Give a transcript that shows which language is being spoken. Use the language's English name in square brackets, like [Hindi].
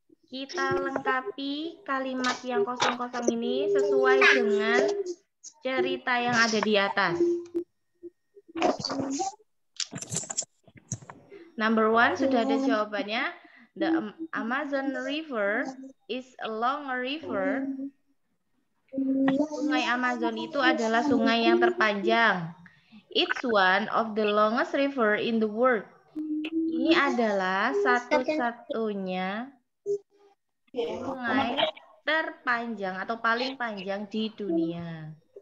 [Indonesian] Kita lengkapi kalimat yang kosong-kosong ini sesuai dengan cerita yang ada di atas. [English] Number 1 [Indonesian] sudah ada jawabannya. [English] The Amazon River is a long river. [Indonesian] Sungai Amazon itu adalah sungai yang terpanjang. [English] It's one of the longest river in the world. [Indonesian] Ini adalah satu-satunya sungai terpanjang atau paling panjang di dunia.